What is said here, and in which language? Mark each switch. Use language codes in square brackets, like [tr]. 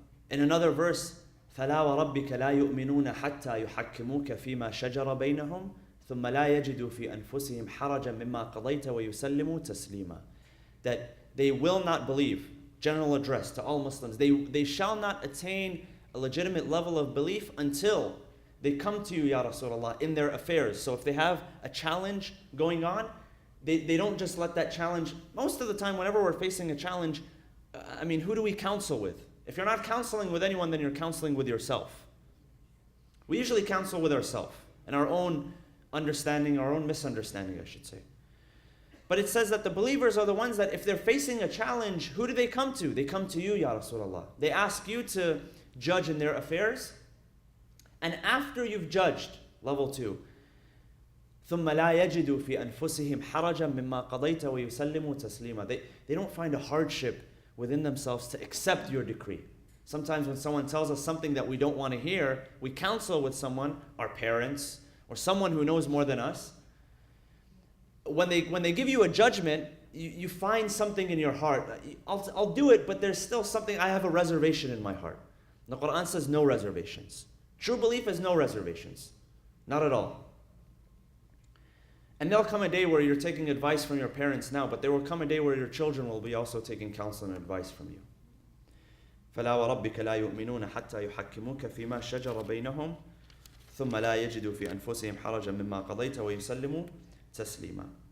[en] In another verse, [ar] فَلَا وَرَبِّكَ لَا يُؤْمِنُونَ حَتَّى يُحَكِّمُوكَ فِيمَا شَجَرَ بَيْنَهُمْ ثُمَّ لَا يَجِدُوا فِي أَنفُسِهِمْ حَرَجًا مِمَّا قَضَيْتَ وَيُسَلِّمُوا تَسْلِيمًا. [en] That they will not believe, general address to all Muslims, they shall not attain a legitimate level of belief until they come to you, Ya Rasulullah, in their affairs. So if they have a challenge going on, they don't just let that challenge. Most of the time, whenever we're facing a challenge, who do we counsel with? If you're not counseling with anyone, then you're counseling with yourself. We usually counsel with ourselves and our own understanding, our own misunderstanding, I should say. But it says that the believers are the ones that if they're facing a challenge, who do they come to? They come to you, Ya Rasulullah. They ask you to judge in their affairs. And after you've judged, level 2, [ar] ثُمَّ لَا يَجِدُوا فِي أَنفُسِهِمْ حَرَجًا مِمَّا قَضَيْتَ وَيُسَلِّمُوا تَسْلِيمًا. [en] They don't find a hardship within themselves to accept your decree. Sometimes when someone tells us something that we don't want to hear, we counsel with someone, our parents, or someone who knows more than us. When they give you a judgment, you find something in your heart. I'll do it, but there's still something, I have a reservation in my heart. The Quran says no reservations. True belief is no reservations. Not at all. And there'll come a day where you're taking advice from your parents now, but there will come a day where your children will be also taking counsel and advice from you. [ar] فلا وربك لا يؤمنون حتى يحكموك فيما شجر بينهم ثم لا يجدوا في أنفسهم حرجا مما قضيت ويسلموا تسليما.